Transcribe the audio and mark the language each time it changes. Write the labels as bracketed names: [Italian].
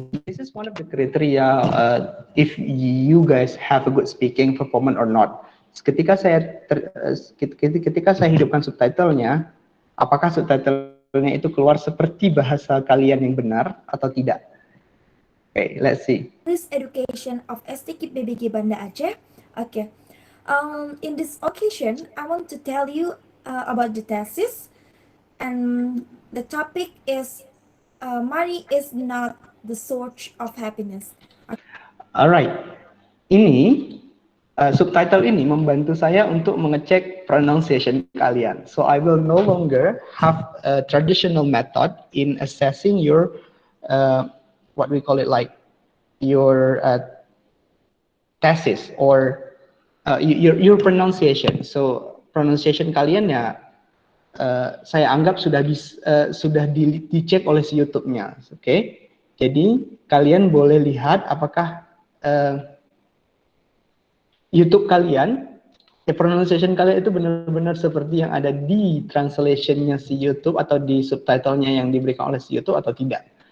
[English] This is one of the criteria if you guys have a good speaking performance or not. [Indonesian] Ketika saya hidupkan subtitlenya, apakah subtitlenya itu keluar seperti bahasa kalian yang benar atau tidak? [English] Okay, let's see. This education of STKIP BBG Banda Aceh. Okay. In this occasion, I want to tell you about the thesis, and the topic is money is not the source of happiness. Alright. [Indonesian] Ini subtitle ini membantu saya untuk mengecek pronunciation kalian. [English] So I will no longer have a traditional method in assessing your what we call it like your thesis or your pronunciation. [Indonesian] So pronunciation kalian ya saya anggap sudah dicek oleh si YouTube-nya. Oke. Jadi kalian boleh lihat apakah YouTube kalian, pronunciation kalian itu benar-benar seperti yang ada di translation-nya si YouTube atau di subtitle-nya yang diberikan oleh si YouTube atau tidak.